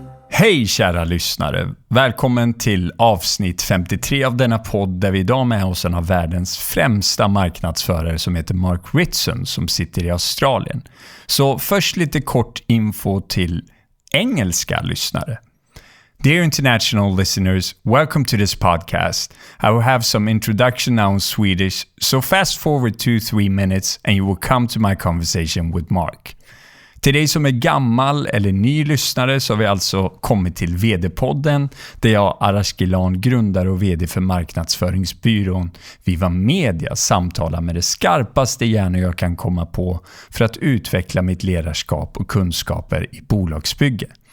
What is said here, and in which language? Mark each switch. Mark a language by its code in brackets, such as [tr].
[sv] Hej kära lyssnare, välkommen till avsnitt 53 av denna podd där vi idag med oss en av världens främsta marknadsförare som heter Ritson som sitter i Australien. Så först lite kort info till engelska lyssnare. [en] Dear international listeners, welcome to this podcast. I will have some introduction now in Swedish, so fast forward 2-3 minutes and you will come to my conversation with Mark. [sv] Till dig som är gammal eller ny lyssnare så har vi alltså kommit till VD-podden där jag, Araskilan, grundare och VD för marknadsföringsbyrån Viva Media, samtalar med det skarpaste hjärnor jag kan komma på för att utveckla mitt ledarskap och kunskaper i bolagsbygge.